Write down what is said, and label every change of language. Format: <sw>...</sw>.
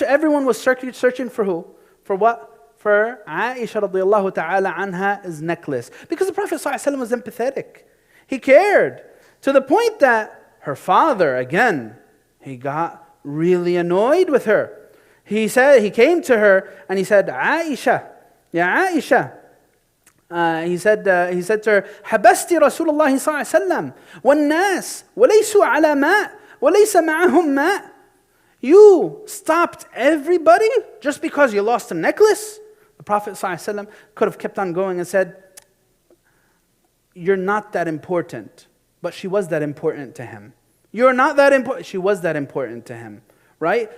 <en>Everyone was searching for who? For what? For Aisha radiallahu ta'ala anha's necklace. Because the Prophet ﷺ was empathetic. He cared. To the point that her father, again, he got really annoyed with her. He came to her and he said, Aisha, Ya Aisha. He said to her,</en> <ar>حبستي رسول الله صلى الله عليه وسلم والناس وليسوا على ماء وليس معهم ماء.</ar> <en>You stopped everybody just because you lost a necklace? The Prophet ﷺ could have kept on going and said, you're not that important. But she was that important to him. You're not that important. She was that important to him. Right?</en>